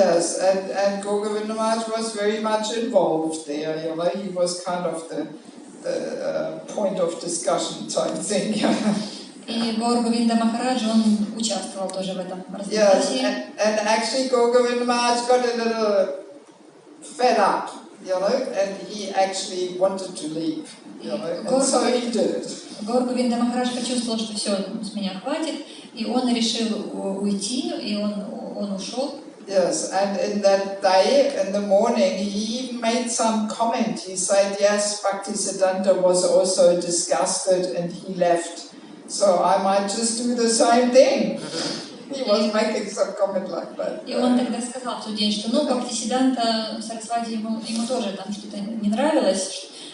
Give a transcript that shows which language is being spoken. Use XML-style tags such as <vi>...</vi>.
<en>Yes, and Govinda Maharaj was very much involved there. You know, he was kind of the point of discussion type thing.</en> <ru>И Говинда Махарадж, он участвовал тоже в этом разногласии.</ru> <en>Yes, and actually Govinda Maharaj got a little fed up, you know, and he actually wanted to leave, you know, and so he did.</en> <ru>Говинда Махарадж почувствовал, что все, с меня хватит, и он решил уйти, и он ушел.</ru> <en>Yes, and in that day, in the morning, he even made some comment. He said, yes, Bhaktisiddhanta was also disgusted and he left. So I might just do the same thing. He was making some comment like that.</en> <ru>И он тогда сказал в тот день, что Бхактисиддханта Сарасвати ему тоже там что-то не нравилось.</ru>